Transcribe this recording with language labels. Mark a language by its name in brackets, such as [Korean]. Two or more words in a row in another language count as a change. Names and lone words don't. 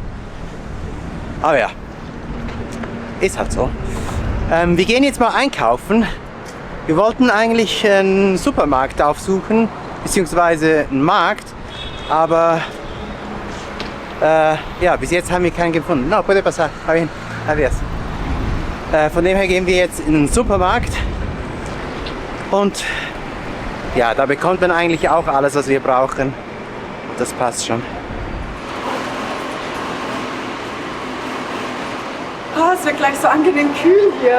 [German] Aber ja, ist halt so. Wir gehen jetzt mal einkaufen. Wir wollten eigentlich einen Supermarkt aufsuchen, beziehungsweise einen Markt, aber ja, bis jetzt haben wir keinen gefunden. [Spanish] No, puede pasar. Está bien. Adiós. [German] Von dem her gehen wir jetzt in den Supermarkt und ja, da bekommt man eigentlich auch alles, was wir brauchen. Das passt schon. Oh, es wird gleich so angenehm kühl hier.